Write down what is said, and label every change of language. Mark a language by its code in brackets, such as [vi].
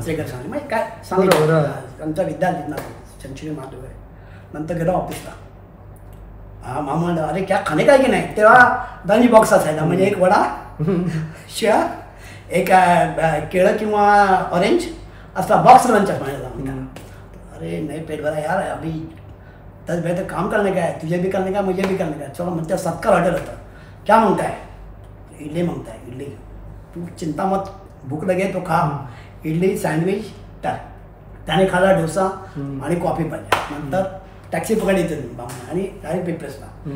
[mr] सांगले म्हणजे काय सांगितलं आमचा विद्यार्थी ना सेंचुरी मार्ट वगैरे. नंतर गेलो ऑफिसला. मामा म्हणलं अरे क्या खाणे काय की नाही. तेव्हा लंच बॉक्स असायचा म्हणजे एक वडा शिळा एक केळं किंवा ऑरेंज असा बॉक्स लंच म्हणायचा. [hi] अरे नहीं पेट भरा यार अभी 10 बजे तक काम करने का है, तुझे भी करने का मुझे भी करने का. चलो म्हणते सबका ऑर्डर होता. क्या मांगता है. इडली मांगता है. इडली तू चिंता मत भूक लगे तो खा. इडली सँडविच टाक. [mr] त्याने खाला डोसा आणि कॉफी पाहिजे. नंतर टॅक्सी पकडायची आणि डायरेक्ट पेपरेसला.